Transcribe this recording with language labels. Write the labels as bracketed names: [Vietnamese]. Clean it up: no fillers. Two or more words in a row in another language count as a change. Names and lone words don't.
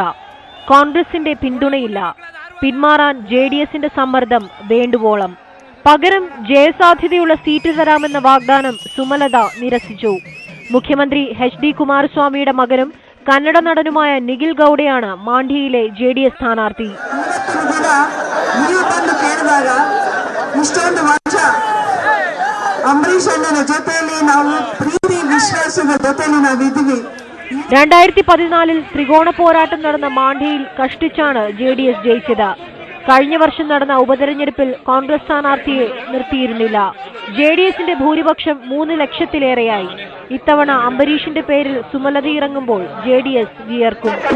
[Malayalam] കോൺഗ്രസിന്റെ പിന്തുണയില്ല. പിന്മാറാൻ JDSന്റെ സമ്മർദ്ദം വേണ്ടുവോളം. പകരം ജയസാധ്യതയുള്ള സീറ്റ് തരാമെന്ന വാഗ്ദാനം സുമലത നിരസിച്ചു. മുഖ്യമന്ത്രി HD കുമാരസ്വാമിയുടെ മകനും കന്നഡ നടനുമായ നിഖിൽ ഗൌഡയാണ് മാണ്ഡ്യയിലെ JDS സ്ഥാനാർത്ഥി. [Kannada] ಜೊತೆಯಲ್ಲಿ ನಾವು ಪ್ರೀತಿ ವಿಶ್ವಾಸದ ಜೊತೆಯಲ್ಲಿ ನಾವಿದ್ದೀವಿ. [Malayalam] 2014 ത്രികോണ പോരാട്ടം നടന്ന മാണ്ഡ്യയിൽ കഷ്ടിച്ചാണ് JDS ജയിച്ചത്. കഴിഞ്ഞ വർഷം നടന്ന ഉപതെരഞ്ഞെടുപ്പിൽ കോൺഗ്രസ് സ്ഥാനാർത്ഥിയെ നിർത്തിയിരുന്നില്ല. JDSന്റെ ഭൂരിപക്ഷം 3 ലക്ഷത്തിലേറെയായി. ഇത്തവണ അംബരീഷിന്റെ പേരിൽ സുമലത ഇറങ്ങുമ്പോൾ JDS വിയർക്കും.